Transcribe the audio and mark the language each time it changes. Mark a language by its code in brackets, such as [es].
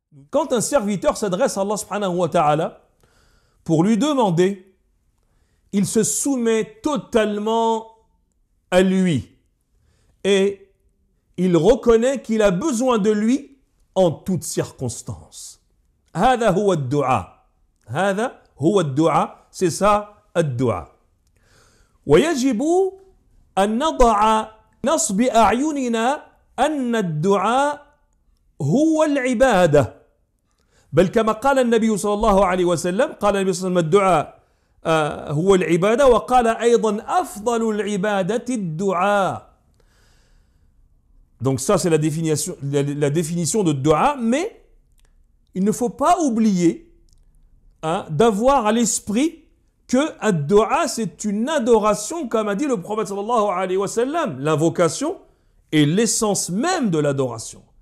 [fr] Quand un serviteur s'adresse à Allah subhanahu wa ta'ala pour lui demander, il se soumet totalement à lui et il reconnaît qu'il a besoin de lui en toutes circonstances. [ar] هذا هو الدعاء. هذا هو الدعاء. [fr] C'est ça الدعاء. [ar] ويجب أن نضع نصب أعيننا أن الدعاء هو العبادة. بل كما قال النبي صلى الله عليه وسلم، قال النبي صلى الله عليه وسلم الدعاء هو العبادة، وقال أيضا أفضل العبادة الدعاء. [fr] Donc ça c'est la définition de dua, mais il ne faut pas oublier d'avoir à l'esprit que ad-dua c'est une adoration, comme a dit le prophète sallallahu alayhi wa sallam. L'invocation est l'essence même de l'adoration.